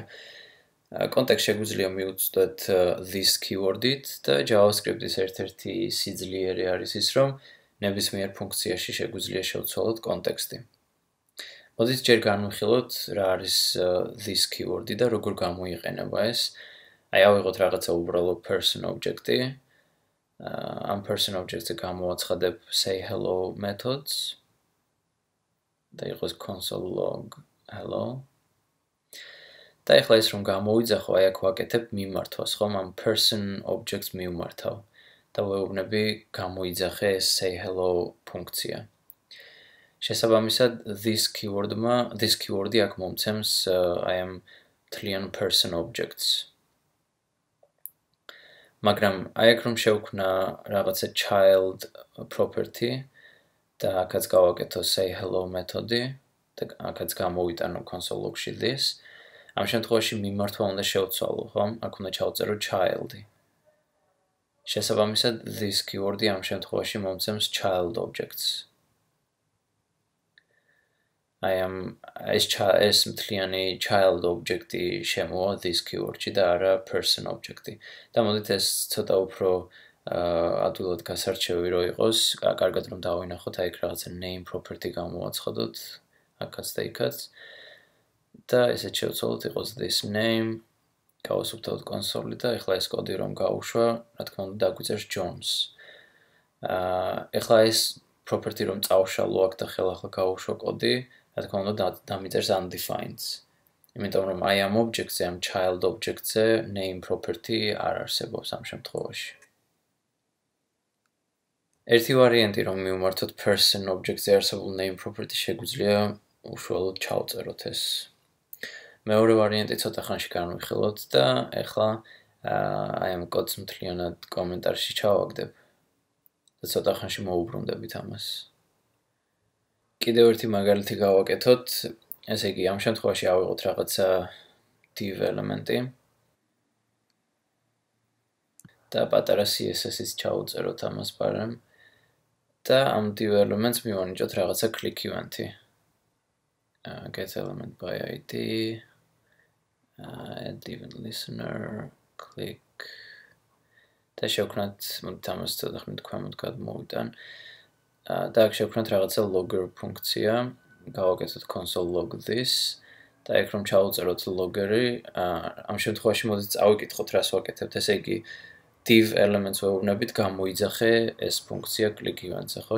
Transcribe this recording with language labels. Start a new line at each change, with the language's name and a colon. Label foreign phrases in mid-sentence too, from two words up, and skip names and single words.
Georgian: კონტექსტს შეგვიძლია მივუწოდოთ
English: this keyword-ით
Georgian: და JavaScript-ის ერთ-ერთი სიძლიერე არის ის, რომ ნებისმიერ ფუნქციაში შეგვიძლია შევცვალოთ კონტექსტი. მოდით ჯერ განვიხილოთ რა არის
English: this keyword-ი
Georgian: და როგორ გამოიყენება ეს. აი ავიღოთ რაღაცა უბრალო
English: person object-ი.
Georgian: Am
English: person object-ზე
Georgian: გამოვაცხადებ
English: say hello methods
Georgian: და იყოს
English: console log hello.
Georgian: და ეხლა ის რომ გამოვიძახო, აი აქ ვაკეთებ მიმართვას, ხომ? ამ
English: person objects
Georgian: მივმართავ და ვეუბნები გამოიძახე ეს
English: say hello
Georgian: ფუნქცია. შესაბამისად
English: this keyword-ი
Georgian: აქ მომცემს აი ამ მთლიან
English: person objects.
Georgian: მაგრამ აი აქ რომ შევქმნა რაღაცა
English: child property
Georgian: და აქაც გავაკეთო
English: say hello
Georgian: მეთოდი და აქაც გამოვიტანო
English: console log-ში this,
Georgian: ამ შემთხვევაში მიმართვა უნდა შევცვალო, ხომ? აქ უნდა ჩავწერო child-ი. შესაბამისად
English: this keyword-ი
Georgian: ამ შემთხვევაში მომცემს
English: child objects.
Georgian: აი ეს მთლიანი
English: child object-ი
Georgian: შემოვა
English: this keyword-ში
Georgian: და არა
English: person object-ი.
Georgian: და მოდით ეს ცოტა უფრო ადვილად გასარჩევი რო იყოს, კარგად რომ დავინახოთ, აი იქ რაღაცა
English: name property
Georgian: გამოვაცხადოთ, აქაც და იქაც. და ესეც შევცვალოთ იყოს
English: this name,
Georgian: გავასუფთავოთ კონსოლი და ეხლა ეს კოდი რომ გავუშვა, რა თქმა უნდა დაგვიწერს Jones. ეხლა ეს property რომ წავშალო აქ და ხელახლა გავუშვა კოდი, რა თქმა უნდა დამიწერს undefined. იმიტომ რომ აი ამ object-ზე, ამ
English: child object-ზე name property
Georgian: არ არსებობს ამ შემთხვევაში. ერთი ვარიანტი რომ მივმართოთ
English: person object-ზე
Georgian: არსებულ
English: name property
Georgian: შეგვიძლია უშუალოდ ჩავწეროთ ეს. მეორე ვარიანტი ცოტა ხანში განვიხილოთ და ეხლა აი ამ კოდს მთლიანად კომენტარში ჩავაგდებ და ცოტა ხანში მოუბრუნდებით ამას. კიდევ ერთი მაგალითი გავაკეთოთ, ესე იგი ამ შემთხვევაში ავიღოთ რაღაცა div ელემენტი და პატარა CSS-იც ჩავუწეროთ ამას პარამ და ამ div ელემენტს მივანიჭოთ რაღაცა
English: click event-ი. Get element by ID, add event listener, click.
Georgian: და შევქმნათ, მოდით ამას ცოტა ხნით ქვემოთ გადმოვიტან. და აქ შევქმნათ რაღაცა logger ფუნქცია, გავაკეთოთ
English: console log this
Georgian: და აქ რომ ჩავუწეროთ logger-ი, ამ შემთხვევაში მოდით წავიკითხოთ რას ვაკეთებთ, ესე იგი
English: div elements
Georgian: ვეუბნებით გამოიძახე ეს ფუნქცია
English: click event-ზე,
Georgian: ხო?